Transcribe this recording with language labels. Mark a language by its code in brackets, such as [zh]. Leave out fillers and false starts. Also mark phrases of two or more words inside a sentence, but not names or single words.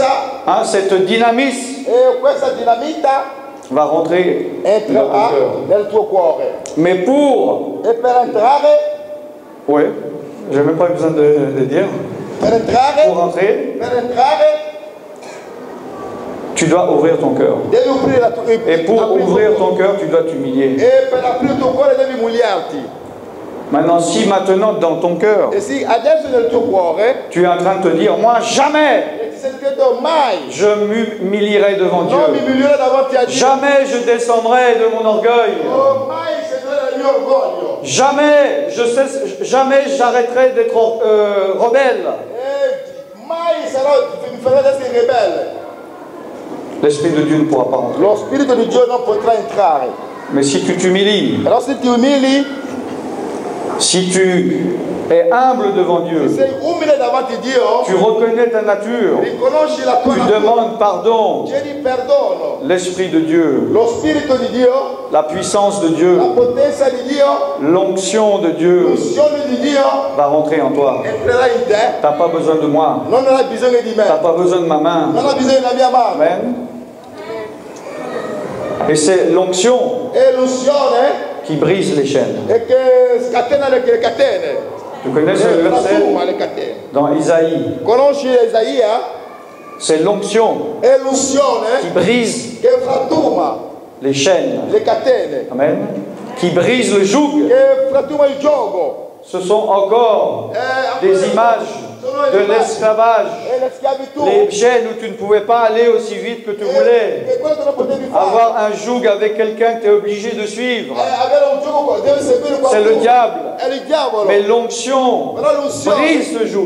[fr] hein, cette dynamisme [it] e questa dinamita [fr] va rentrer dans ton [it] entrerà [fr] cœur. [it] nel tuo cuore. [fr] Mais pour... [it] E per entrare, [fr] Oui, j'ai même pas besoin de dire. [it] per [fr] Pour [it] entrare, [fr] rentrer, tu dois ouvrir ton cœur. [it] devi aprire la tua [fr] Et pour ouvrir ton cœur, tu dois t'humilier. [it] E per aprire il tuo cuore devi umiliarti. [fr] Maintenant, si maintenant dans ton cœur, [it] E sì, adesso nel tuo cuore [fr] tu es en train de te dire, moi jamais [it] e ti senti detto mai [fr] je m'humilierai devant [it] non mi [fr] Dieu. [it] umilierò davanti a Dio. [fr] Jamais je descendrai de mon orgueil. [it] Oh, mai scenderò nel mio orgoglio. [fr] Jamais j'arrêterai d'être rebelle. [it] E mai mi farò essere ribelle. [fr] L'Esprit de Dieu ne pourra pas rentrer. [it] Lo Spirito di Dio non potrà entrare. [fr] Mais si tu t'humilies, [it] Però se ti umili, [fr] si tu es humble devant Dieu, [it] sei umile davanti a Dio, [fr] tu reconnais ta nature, [it] riconosci la tua [fr] tu [it] natura, [fr] demandes pardon, [it] chiedi perdono. [fr] l'Esprit de Dieu, [it] Lo Spirito di Dio, [fr] la puissance de Dieu, [it] la potenza di Dio, [fr] l'onction de Dieu [it] l'unzione di Dio [fr] va rentrer en toi. [it] entrerà in te. [fr] Tu n'as pas besoin de moi, [it] Non hai bisogno di [fr] tu n'as [it] me, [fr] pas besoin de ma main. [it] non hai bisogno della mia mano. [fr] Amen. Et c'est l'onction [it] È l'unzione [fr] qui brise les chaînes. [it] che scatena le catene. [fr] Tu connais ce verset [it] Frantuma le catene. [fr] dans Isaïe. [it] Conosci Isaia? [fr] C'est l'onction [it] È l'unzione [fr] qui brise [it] che frantuma [fr] les chaînes. [it] le catene, [fr] Amen. Qui brise le joug. [it] che frantuma il gioco. [fr] Ce sont encore des images de l'esclavage Les chaînes où tu ne pouvais pas aller aussi vite que tu voulais. Avoir un joug avec quelqu'un que tu es obligé de suivre. C'est le diable. Mais l'onction brise ce joug.